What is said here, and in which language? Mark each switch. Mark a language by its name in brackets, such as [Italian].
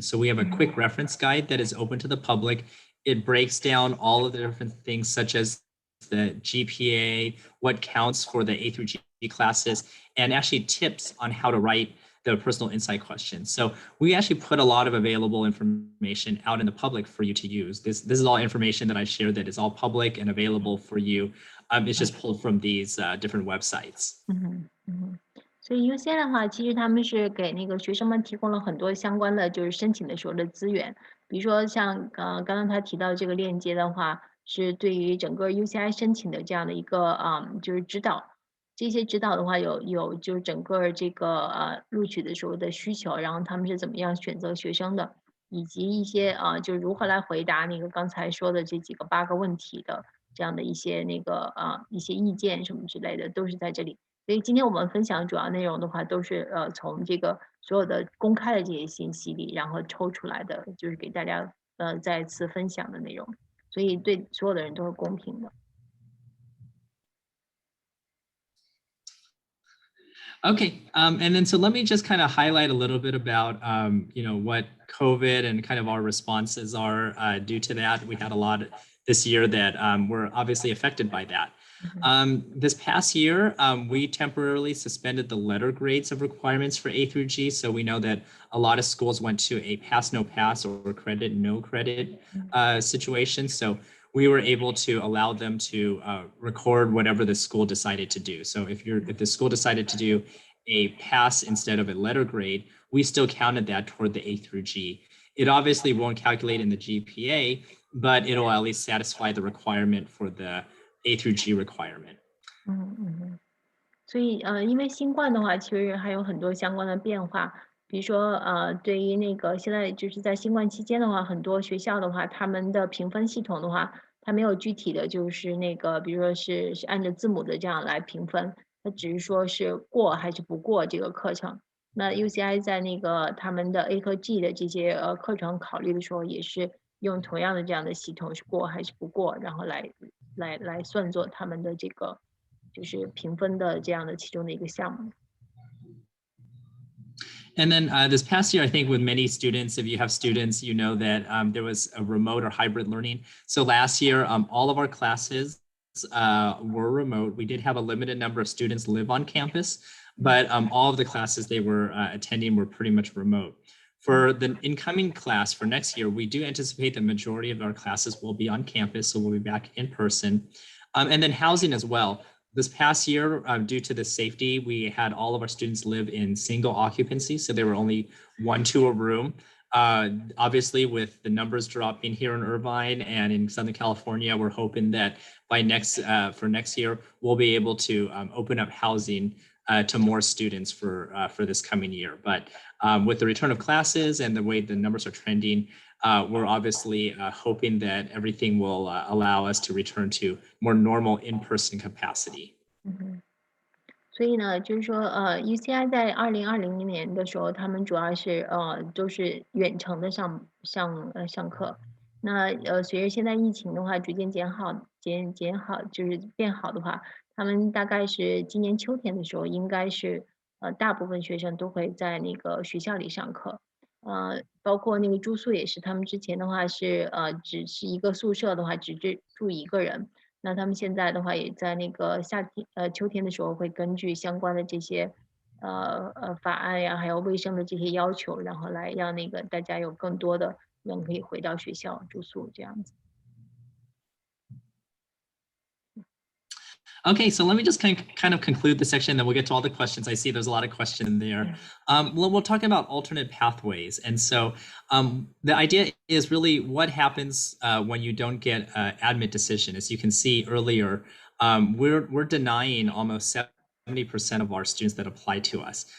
[English] So we have a quick reference guide that is open to the public. It breaks down all of the different things such as the GPA, what counts for the A3g classes, and actually tips on how to write the personal insight questions. So we actually put a lot of available information out in the public for you to use. This is all information that I share that is all public and available for you. It's just pulled from these different websites. [Chinese] 所以 UCI 的话，其实他们是给那个学生们提供了很多相关的就是申请的时候的资源，比如说像刚刚他提到这个链接的话，是对于整个 UCI 申请的这样的一个就是指导。这些指导的话有就是整个这个录取的时候的需求，然后他们是怎么样选择学生的，以及一些就是如何来回答那个刚才说的这几个8个问题的这样的一些那个一些意见什么之类的，都是在这里。所以今天我们分享主要内容的话，都是从这个所有的公开的这些信息里，然后抽出来的，就是给大家再次分享的内容。所以对所有的人都是公平的。 [English] Okay, and then so let me just kind of highlight a little bit about what COVID and kind of our responses are due to that. We had a lot this year that were obviously affected by that. This past year, we temporarily suspended the letter grades of requirements for A through G. So we know that a lot of schools went to a pass, no pass or credit, no credit situation. So we were able to allow them to record whatever the school decided to do. So if the school decided to do a pass instead of a letter grade, we still counted that toward the A through G. It obviously won't calculate in the GPA, but it'll at least satisfy the requirement for the A through G requirement. [Chinese] 所以因为新冠的话，其实还有很多相关的变化。比如说对于那个现在就是在新冠期间的话，很多学校的话，他们的评分系统的话，它没有具体的就是那个，比如说是按照字母的这样来评分，它只是说是过还是不过这个课程。那 UCI 在那个他们的 A 和 G 的这些课程考虑的时候，也是用同样的这样的系统，是过还是不过，然后来算作他们的这个就是评分的这样的其中的一个项目。 [English] And then this past year, I think with many students, if you have students, you know that there was a remote or hybrid learning. So last year, all of our classes were remote. We did have a limited number of students live on campus, but all of the classes they were attending were pretty much remote. For the incoming class for next year, we do anticipate the majority of our classes will be on campus, so we'll be back in person. And then housing as well. This past year, due to the safety, we had all of our students live in single occupancy, so there were only 1 to a room. Obviously, with the numbers dropping here in Irvine and in Southern California, we're hoping that by for next year, we'll be able to open up housing to more students for this coming year. But with the return of classes and the way the numbers are trending, we're obviously hoping that everything will allow us to return to more normal in-person capacity. [Chinese] 所以呢，就是说UCI 在2020年的时候，他们主要是都是远程的上课。那随着现在疫情的话逐渐减好，就是变好的话，他们大概是今年秋天的时候，应该是大部分学生都会在那个学校里上课。包括那个住宿也是，他们之前的话是只是一个宿舍的话，只住一个人。那他们现在的话，也在那个秋天的时候，会根据相关的这些法案呀，还有卫生的这些要求，然后来让那个大家有更多的人可以回到学校住宿这样子。 [English] Okay, so let me just kind of conclude the section, then we'll get to all the questions. I see there's a lot of questions there. We'll talk about alternate pathways. And so the idea is really what happens when you don't get an admit decision. As you can see earlier, we're denying almost 70% of our students that apply to us.